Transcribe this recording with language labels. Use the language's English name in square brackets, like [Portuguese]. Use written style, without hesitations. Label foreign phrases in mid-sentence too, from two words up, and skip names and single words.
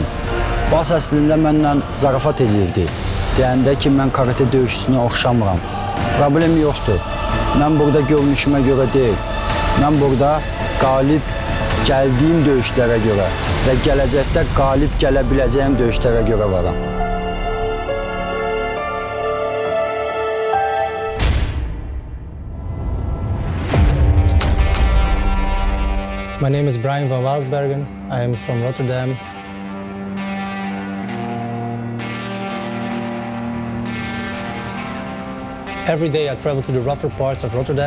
[Azerbaijani] Bas əslində mənlə zarafat eləyirdi. Deyəndə ki, mən karate döyüşçüsünə oxşamıram. Problem yoxdur. Mən burada görünüşümə görə deyil. Mən burada qalib gəldiyim döyüşlərə görə və gələcəkdə qalib gələ biləcəyim döyüşlərə görə varam. [English] My name is Bryan van Waesberghe. I am from Rotterdam. Every day I travel to the rougher parts of Rotterdam.